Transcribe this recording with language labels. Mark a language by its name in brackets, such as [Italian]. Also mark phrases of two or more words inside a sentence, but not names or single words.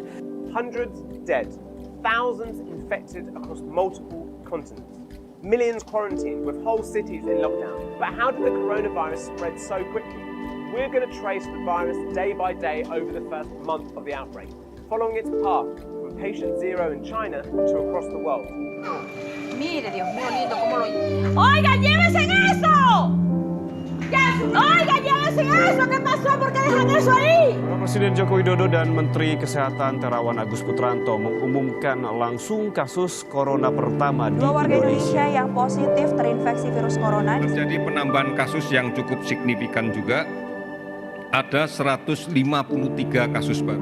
[English] Hundreds dead, thousands infected across multiple continents, millions quarantined with whole cities in lockdown. But how did the coronavirus spread so quickly? We're going to trace the virus day by day over the first month of the outbreak, following its path from patient zero in China to across the world. [Spanish] Mire, Dios mío lindo, cómo lo... ¡Oiga, llévense eso! ¡Oiga, llévense eso! ¿Qué pasó? ¿Por qué dejan eso ahí? [Indonesian] Presiden Joko Widodo dan Menteri Kesehatan Terawan Agus Putranto mengumumkan langsung kasus corona pertama di warga Indonesia yang positif terinfeksi virus corona. Terjadi penambahan kasus yang cukup signifikan juga. Ada 153 kasus baru.